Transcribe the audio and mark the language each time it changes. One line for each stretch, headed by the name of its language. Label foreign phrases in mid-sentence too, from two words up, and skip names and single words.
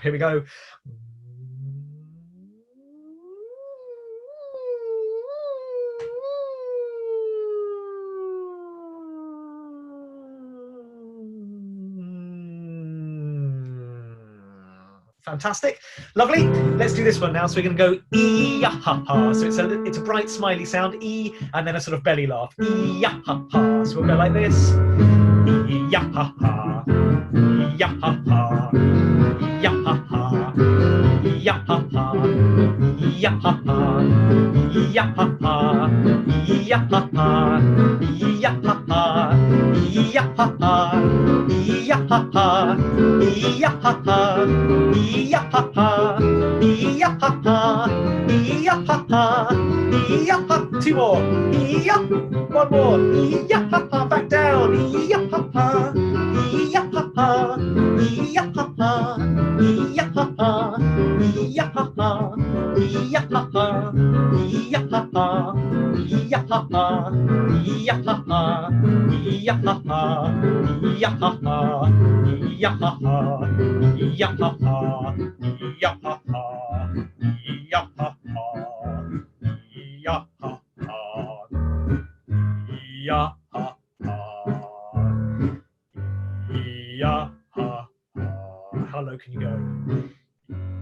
English: Here we go. Fantastic. Lovely. Let's do this one now. So we're going to go E-ya-ha-ha. So it's a bright smiley sound, E, and then a sort of belly laugh. E-ya-ha-ha. So we'll go like this. E-ya-ha-ha. E-ya-ha-ha. E-ya-ha-ha. E-ya-ha-ha. E-ya-ha-ha. E-ya-ha-ha. E-ya-ha-ha. E-ya-ha-ha. E-ya-ha-ha. E-ya-ha-ha. E-ya-ha-ha. E-ya-ha-ha. E-ya-ha-ha. E-ya-ha-ha. E-ya-ha. Two more. E-ya. One more. E-ya-ha-ha. Back down. E-ya-ha-ha. E-ya-ha-ha. E-ya-ha-ha. E-ya-ha-ha. E-ya-ha-ha. E-ya-ha-ha. E-ya-ha-ha. E-ya-ha-ha. E-ya-ha-ha. E-ya-ha-ha. E-ya-ha-ha. E-ya-ha-ha. E-ya-ha-ha. How low can you go?